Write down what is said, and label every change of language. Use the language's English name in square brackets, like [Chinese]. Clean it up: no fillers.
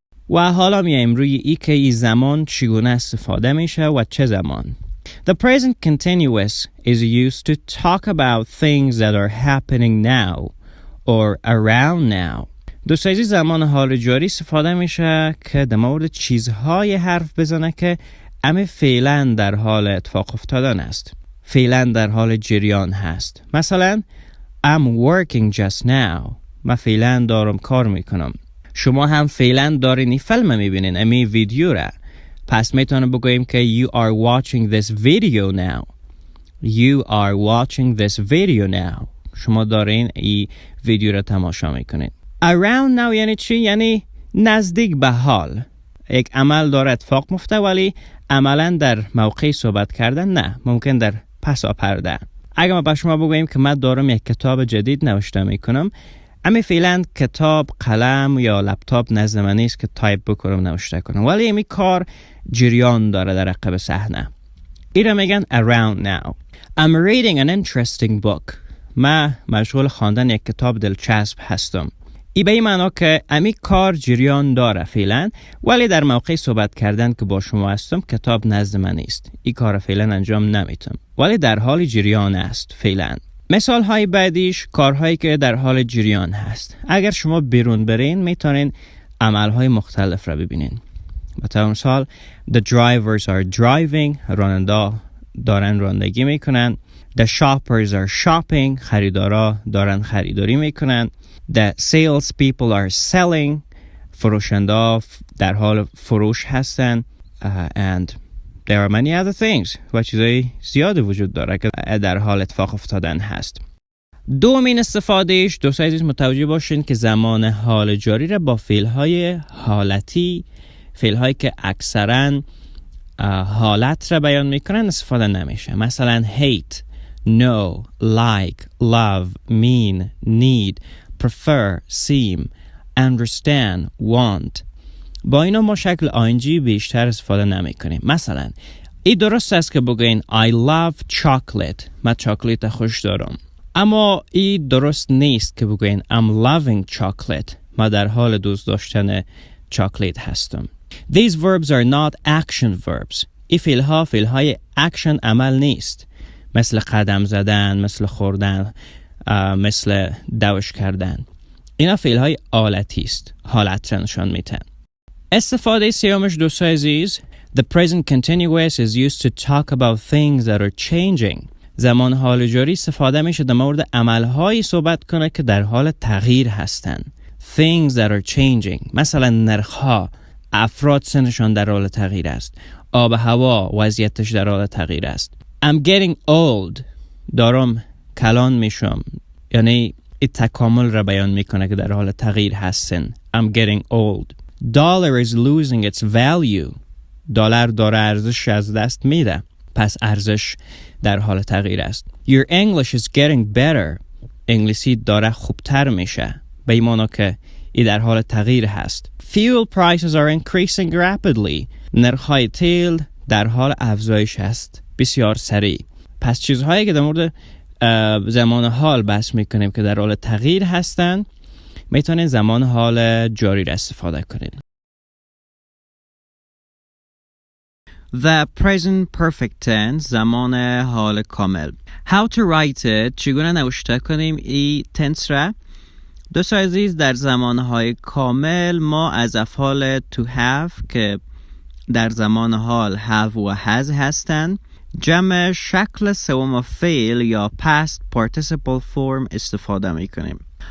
[Persian] و حالا میایم روی ای که ای زمان چگونه استفاده میشه و چه زمان. [English] The present continuous is used to talk about things that are happening now or around now. [Persian] دوست عزیز زمان حال جاری استفاده میشه که در مورد چیزهای حرف بزنه که اما فعلا در حال اتفاق افتادن است. فعلا در حال جریان هست. [English] مثلا I'm working just now. [Persian] من فعلا دارم کار میکنم. شما هم فعلا دارین این فیلم میبینین امی ویدیو را. پس میتونم بگویم که [English] you are watching this video now. You are watching this video now. [Persian] شما دارین این ویدیو را تماشا میکنین. Around now یعنی چی؟ یعنی نزدیک به حال. یک عمل داره اتفاق میفته ولی عملا در موقع صحبت کردن نه. ممکن در پسا پرده. اگر ما به شما بگویم که من دارم یک کتاب جدید نوشته میکنم اما فعلا کتاب قلم یا لپتاپ نزد من نیست که تایپ بکنم نوشته کنم ولی این کار جریان داره در عقب صحنه. این را میگن around now. [English] I'm reading an interesting book. [Persian] من مشغول خواندن یک کتاب دلچسب هستم. این به این معنا که امی کار جریان داره فعلا ولی در موقع صحبت کردن که با شما هستم کتاب نزد من نیست. این کار فعلا انجام نمیتونم ولی در حال جریان است فعلا. مثال های بعدیش کارهایی که در حال جریان هست. اگر شما بیرون برین میتونین عمل های مختلف را ببینین. مثلا مثال [English] The drivers are driving. [Persian] راننده دارن رانندگی میکنن. [English] The shoppers are shopping. [Persian] خریدارا دارن خریداری میکنن. [English] The sales people are selling. [Persian] فروشنده در حال فروش هستن [English] and there are many other things [Persian] و چیزای زیادی وجود داره که در حال اتفاق افتادن هست. دومین استفادهش دوستان عزیز متوجه باشین که زمان حال جاری را با فعل‌های حالتی، فعل‌هایی که اکثراً حالت را بیان میکنن استفاده نمیشه. [English] مثلا hate, know, like, love, mean, need, prefer, seem, understand, want. [Persian] با اینا ما شکل ING بیشتر استفاده نمی کنیم. مثلا این درست است که بگوین [English] I love chocolate. [Persian] من چاکلیت خوش دارم. اما این درست نیست که بگوین [English] I'm loving chocolate. [Persian] من در حال دوست داشتن چاکلیت هستم. [English] These verbs are not action verbs. [Persian] این فعلهای action عمل نیست. مثل قدم زدن، مثل خوردن، مثل دوش کردن. اینا فعلهای آلتی است. حالت را نشان میدن. استفاده سیومش دوستان عزیز [English] The present continuous is used to talk about things that are changing. [Persian] زمان حال جاری استفاده میشه در مورد عملهایی صحبت کنه که در حال تغییر هستن. [English] Things that are changing. [Persian] مثلا نرخ‌ها، افراد سنشان در حال تغییر است. آب و هوا وضعیتش در حال تغییر است. [English] I'm getting old. [Persian] دارم کلان میشم. یعنی این تکامل را بیان میکنه که در حال تغییر هستن. [English] I'm getting old. Dollar is losing its value. [Persian] دلار داره ارزش از دست میده. پس ارزش در حال تغییر است. [English] Your English is getting better. [Persian] انگلیسی داره خوبتر میشه. به این معنی که این در حال تغییر هست. [English] Fuel prices are increasing rapidly. [Persian] نرخ‌های تیل در حال افزایش است. بسیار سریع. پس چیزهایی که در مورد زمان حال بحث میکنیم که در حال تغییر هستن میتونید زمان حال جاری را استفاده کنید. [English] The present perfect tense [Persian] زمان حال کامل. [English] How to write it [Persian] چگونه نوشته کنیم این تنس را؟ دوستان عزیز در زمانهای کامل ما از افعال to have که در زمان حال have و has هستند جمع شکل سوم فعل یا past participle form استفاده می کنیم.